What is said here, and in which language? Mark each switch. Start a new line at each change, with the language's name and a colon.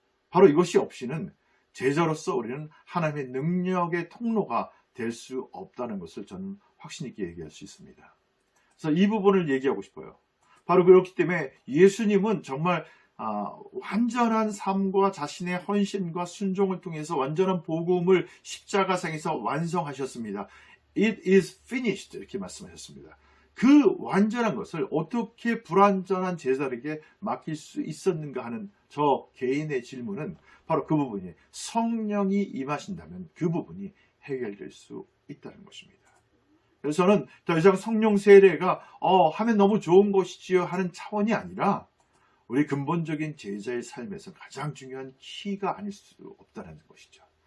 Korean: 바로 이것이 없이는 제자로서 우리는 하나님의 능력의 통로가 될 수 없다는 것을 저는 확신 있게 얘기할 수 있습니다. 그래서 이 부분을 얘기하고 싶어요. 바로 그렇기 때문에 예수님은 정말 완전한 삶과 자신의 헌신과 순종을 통해서 완전한 복음을 십자가상에서 완성하셨습니다.
English: It is finished 이렇게 말씀하셨습니다.
Korean: 그 완전한 것을 어떻게 불완전한 제자에게 맡길 수 있었는가 하는 저 개인의 질문은 바로 그 부분이 성령이 임하신다면 그 부분이 해결될 수 있다는 것입니다. 그래서 저는 더 이상 성령 세례가 하면 너무 좋은 것이지요 하는 차원이 아니라 우리 근본적인 제자의 삶에서 가장 중요한 키가 아닐 수 없다는 것이죠.